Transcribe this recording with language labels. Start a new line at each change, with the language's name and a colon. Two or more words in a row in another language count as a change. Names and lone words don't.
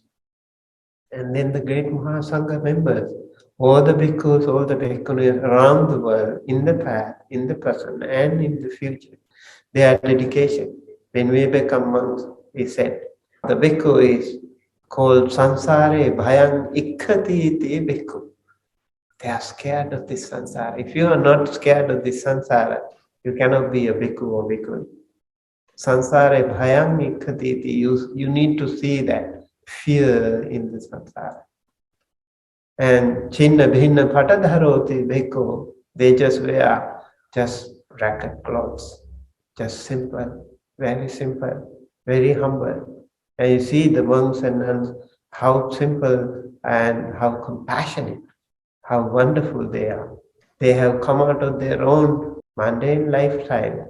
English: And then the great Mahasangha members, all the bhikkhus, all the bhikkhunis around the world, in the past, in the present, and in the future, their dedication. When we become monks, we said, the bhikkhu is called
Pali: sansare bhayang ikkhati iti bhikkhu.
English: They are scared of this sansara. If you are not scared of this sansara, you cannot be a bhikkhu or bhikkhuni.
Pali: Sansare bhayang ikkhati iti.
English: You need to see that fear in the samsara.
Pali: And chinna bhinna patadharoti bhikkhu,
English: they just wear just ragged clothes, just simple, very humble. And you see the monks and nuns, how simple and how compassionate, how wonderful they are. They have come out of their own mundane lifestyle.